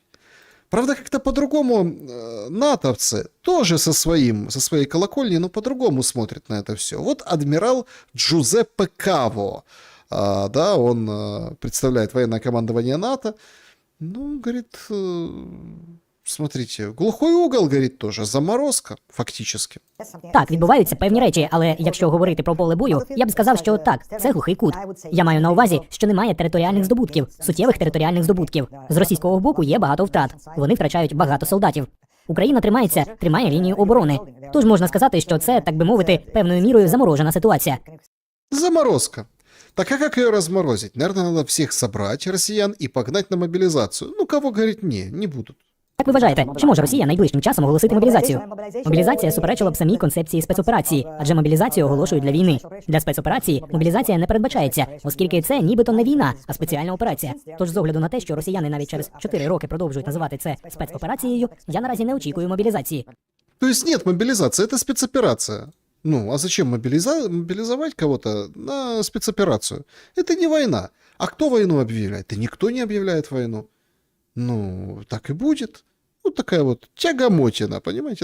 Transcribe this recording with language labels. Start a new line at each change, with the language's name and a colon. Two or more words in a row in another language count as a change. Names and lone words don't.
Russian: Правда, как-то по-другому натовцы тоже со своей колокольни, но по-другому смотрят на это все. Вот адмирал Джузеппе Каво, он представляет военное командование НАТО. Говорит, смотрите, глухой угол горит тоже, заморозка фактически.
Ukrainian: Так, відбуваються певні речі, але якщо говорити про поле бою, я б сказав, що так, це глухий кут. Я маю на увазі, що немає територіальних здобутків, суттєвих територіальних здобутків. З російського боку є багато втрат. Вони втрачають багато солдатів. Україна тримає лінію оборони. Тож можна сказати, що це, так би мовити, певною мірою заморожена ситуація.
Russian: Заморозка. Так а как ее разморозить? Наверное, надо всех собрать, россиян, и погнать на мобилизацию. Ну, кого говорить, не будут.
Ukrainian: Як ви вважаєте, чи може Росія найближчим часом оголосити мобілізацію? Мобілізація суперечила б самій концепції спецоперації, адже мобілізацію оголошують для війни. Для спецоперації мобілізація не передбачається, оскільки це нібито не війна, а спеціальна операція. Тож з огляду на те, що росіяни навіть через 4 роки продовжують називати це спецоперацією, я наразі не очікую мобілізації.
Russian: То есть нет мобилизации, это спецоперация. Ну, а зачем мобилизовать кого-то на спецоперацию? Это не война. А кто войну объявляет? Да никто не объявляет войну. Ну, так и будет. Вот такая вот тягомотина, понимаете?